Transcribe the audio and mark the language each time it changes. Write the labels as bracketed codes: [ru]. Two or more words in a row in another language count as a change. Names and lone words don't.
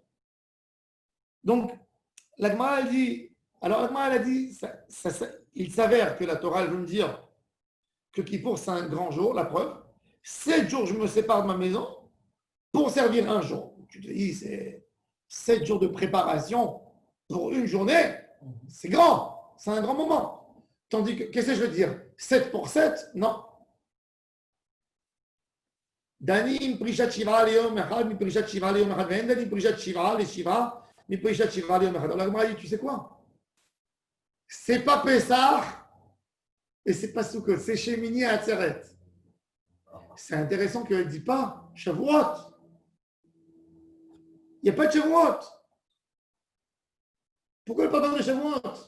[fr] Donc, la Gemara elle dit, alors la Gemara elle a dit, il s'avère que la Torah elle veut me dire que Kippour c'est un grand jour, la preuve. 7 jours je me sépare de ma maison pour servir un jour. Tu te dis, c'est 7 jours de préparation pour une journée, c'est grand, c'est un grand moment. Tandis que, qu'est-ce que je veux dire 7 pour 7 Non. [arc] דנין פרישת שבעה ליום אחד, מי פרישת שבעה ליום אחד, ודנין פרישת שבעה לשבעה, מי פרישת שבעה ליום אחד. [fr] Alors, dit, tu sais quoi c'est pas Pessah et c'est pas Sukkot, c'est Shemini à Atzeret. C'est intéressant qu'elle ne dit pas Shavuot. Il n'y a pas de Shavuot. Pourquoi elle ne parle pas de Shavuot?